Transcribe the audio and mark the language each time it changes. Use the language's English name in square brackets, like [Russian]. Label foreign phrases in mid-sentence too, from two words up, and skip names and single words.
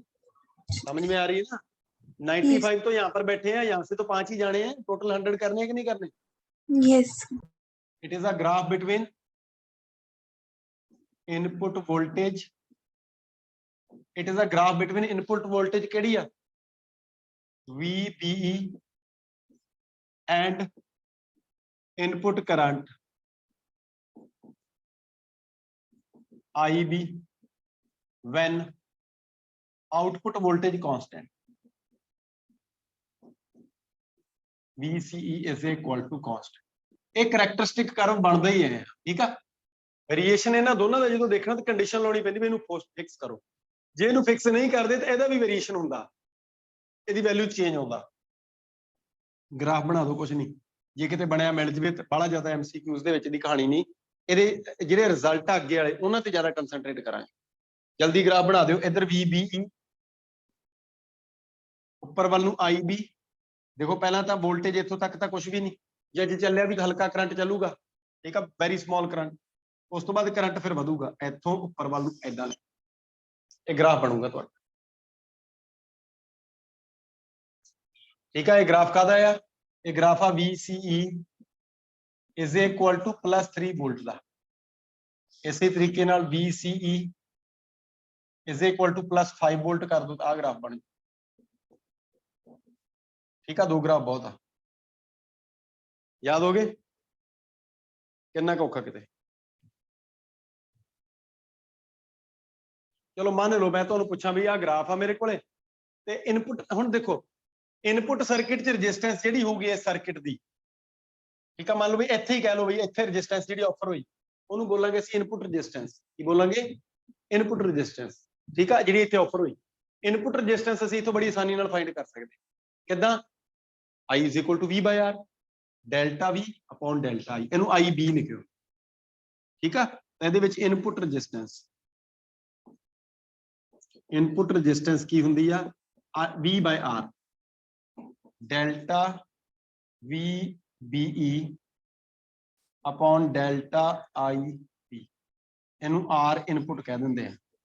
[Hindi] समझ में आ रही है ना? 95 तो यहाँ पर बैठे हैं, यहाँ से तो 5 ही जाने हैं, टोटल 100 करने हैं कि नहीं करने? [English] यस। it is a graph between input voltage, it is a graph between input voltage [Punjabi] ਕਿਹੜੀ ਹੈ [English] VBE and input current IB when output voltage constant VCE is equal to constant। [Hindi] एक [English] characteristic curve [Hindi] बनता ही है, ठीक है। [Punjabi] वेरिएशन ਇਹਨਾਂ ਦੋਨਾਂ ਦਾ ਜਦੋਂ ਦੇਖਣਾ ਤਾਂ ਕੰਡੀਸ਼ਨ ਲਾਉਣੀ ਪੈਂਦੀ ਵੀ ਇਹਨੂੰ ਫਿਕਸ ਕਰੋ, ਜੇ ਇਹਨੂੰ ਫਿਕਸ ਨਹੀਂ ਕਰਦੇ ਤਾਂ ਇਹਦਾ ਵੀ ਵੇਰੀਏਸ਼ਨ ਹੁੰਦਾ, ਇਹਦੀ [English] value change [Punjabi] ਹੁੰਦਾ। ਗ੍ਰਾਫ ਬਣਾ ਦਿਓ, ਕੁਝ ਨਹੀਂ, ਜੇ ਕਿਤੇ ਬਣਿਆ ਮਿਲ ਜਵੇ ਤਾਂ ਬੜਾ ਜ਼ਿਆਦਾ MCQs ਦੇ ਵਿੱਚ ਦੀ ਕਹਾਣੀ ਨਹੀਂ, ਇਹਦੇ ਜਿਹੜੇ ਰਿਜ਼ਲਟ ਆ ਅੱਗੇ ਵਾਲੇ ਉਹਨਾਂ ਤੇ ਜ਼ਿਆਦਾ ਕੰਸੈਂਟਰੇਟ ਕਰਾਂਗੇ। ਜਲਦੀ ਗ੍ਰਾਫ ਬਣਾ ਦਿਓ, ਇੱਧਰ VBE, ਉੱਪਰ ਵੱਲ ਨੂੰ IB। ਦੇਖੋ ਪਹਿਲਾਂ ਤਾਂ ਵੋਲਟੇਜ ਇੱਥੋਂ ਤੱਕ ਤਾਂ ਕੁਝ ਵੀ ਨਹੀਂ, ਜੇ ਅੱਜ ਚੱਲਿਆ ਵੀ ਹਲਕਾ ਕਰੰਟ ਚੱਲੂਗਾ, ਠੀਕ ਆ, [English] very small current. [Punjabi] ਉਸ ਤੋਂ ਬਾਅਦ ਕਰੰਟ ਫਿਰ ਵਧੂਗਾ ਇੱਥੋਂ ਉੱਪਰ ਵੱਲ ਨੂੰ, ਏਦਾਂ ਇਹ ਗ੍ਰਾਫ ਬਣੂਗਾ ਤੁਹਾਡਾ, ਠੀਕ ਆ। ਇਹ ਗ੍ਰਾਫ ਕਾਹਦਾ ਆ? ਇਹ ਗ੍ਰਾਫ ਆ [English] VCE is equal to +3 [Punjabi] ਵੋਲਟ ਦਾ। ਇਸੇ ਤਰੀਕੇ ਨਾਲ [English] VCE is equal to +5 [Punjabi] ਵੋਲਟ ਕਰ ਦੋ, ਆ ਗ੍ਰਾਫ ਬਣ ਜੂ, ਠੀਕ ਆ। ਦੋ ਗ੍ਰਾਫ ਬਹੁਤ ਆ, ਯਾਦ ਹੋ ਗਏ? ਕਿੰਨਾ ਕੁ ਔਖਾ ਕਿਤੇ। ਚਲੋ ਮੰਨ ਲਓ ਮੈਂ ਤੁਹਾਨੂੰ ਪੁੱਛਾਂ ਵੀ ਆਹ ਗ੍ਰਾਫ ਆ ਮੇਰੇ ਕੋਲੇ, ਤੇ ਇਨਪੁਟ, ਹੁਣ ਦੇਖੋ [English] input circuit [Punjabi] 'ਚ ਰੈਜ਼ਿਸਟੈਂਸ ਜਿਹੜੀ ਹੋਊਗੀ ਇਸ ਸਰਕਟ ਦੀ, ਠੀਕ ਆ, ਮੰਨ ਲਓ ਵੀ ਇੱਥੇ ਹੀ ਕਹਿ ਲਓ ਵੀ ਇੱਥੇ ਰੈਜ਼ਿਸਟੈਂਸ ਜਿਹੜੀ ਆਫਰ ਹੋਈ ਉਹਨੂੰ ਬੋਲਾਂਗੇ ਅਸੀਂ [English] input resistance. [Punjabi] ਕੀ ਬੋਲਾਂਗੇ? [English] input resistance, [Punjabi] ਠੀਕ ਆ, ਜਿਹੜੀ ਇੱਥੇ ਆਫਰ ਹੋਈ। [English] input resistance [Punjabi] ਅਸੀਂ ਇੱਥੋਂ ਬੜੀ ਆਸਾਨੀ ਨਾਲ ਫਾਈਂਡ ਕਰ ਸਕਦੇ, ਕਿੱਦਾਂ? [English] I is equal to V/R, delta V upon delta I, [Punjabi] ਇਹਨੂੰ IB ਲਿਖਿਓ, ਠੀਕ ਆ। ਇਹਦੇ ਵਿੱਚ [English] input resistance, input resistance [Punjabi] ਕੀ ਹੁੰਦੀ ਆ? [English] V/R, delta VBE upon delta IB, [Punjabi] ਇਹਨੂੰ R ਇਨਪੁਟ ਕਹਿ ਦਿੰਦੇ ਆ।